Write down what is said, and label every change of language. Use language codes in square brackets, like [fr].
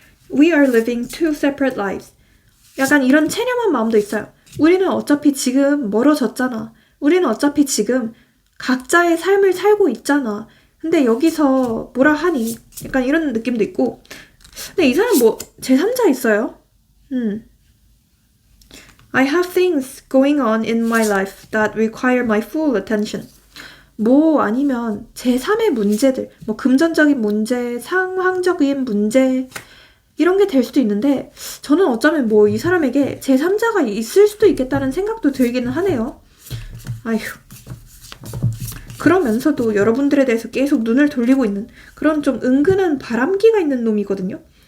[en] We are living two separate lives. [ko] 약간 이런 체념한 마음도 있어요. 우리는 어차피 지금 멀어졌잖아. 우리는 어차피 지금 각자의 삶을 살고 있잖아. 근데 여기서 뭐라 하니? 약간 이런 느낌도 있고. 근데 이 사람 제3자 있어요? [en] I have things going on in my life that require my full attention. [ko] 아니면 제3의 문제들, 금전적인 문제, 상황적인 문제, 이런 게 될 수도 있는데, 저는 어쩌면 이 사람에게 제3자가 있을 수도 있겠다는 생각도 들기는 하네요. 아휴. 그러면서도 여러분들에 대해서 계속 눈을 돌리고 있는 그런 좀 은근한 바람기가 있는 놈이거든요.